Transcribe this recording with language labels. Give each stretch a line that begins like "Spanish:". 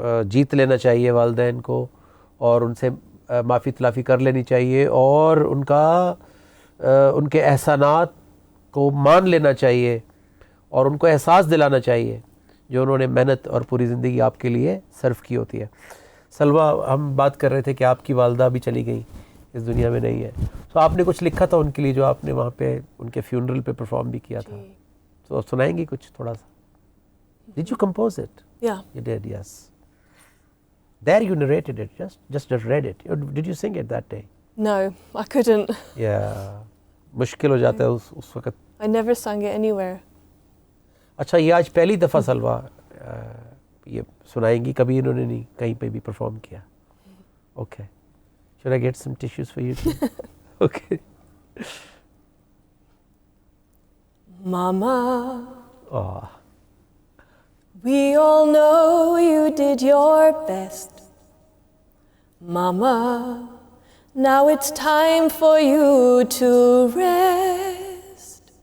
Urdu: جیت لینا چاہیے والدین کو, اور ان سے معافی تلافی کر لینی چاہیے, اور ان کے احسانات کو مان لینا چاہیے, اور ان کو احساس دلانا چاہیے جو انہوں نے محنت اور پوری زندگی آپ کے لیے صرف کی ہوتی ہے. سلوہ, ہم بات کر رہے تھے کہ آپ کی والدہ بھی چلی گئی, اس دنیا میں نہیں ہے, تو آپ نے کچھ لکھا تھا ان کے لیے جو آپ نے وہاں پہ ان کے فیونرل پہ پرفارم بھی کیا تھا, تو آپ سنائیں گی کچھ تھوڑا سا؟
English: Did you compose it? Yeah. You did, yes. There you narrated it, just read it. Or did you sing it that day? No, I couldn't.
Urdu: Yeah. مشکل ہو جاتا ہے اس وقت.
English: I never sang it anywhere.
Urdu: اچھا, یہ آج پہلی دفعہ سلوہ یہ سنائیں گی, کبھی انہوں نے نہیں کہیں پہ بھی پرفارم کیا.
English: Okay. Should I get some tissues for you too? Okay. Mama, Oh. we all know you did your best. Mama, now it's time for you to rest.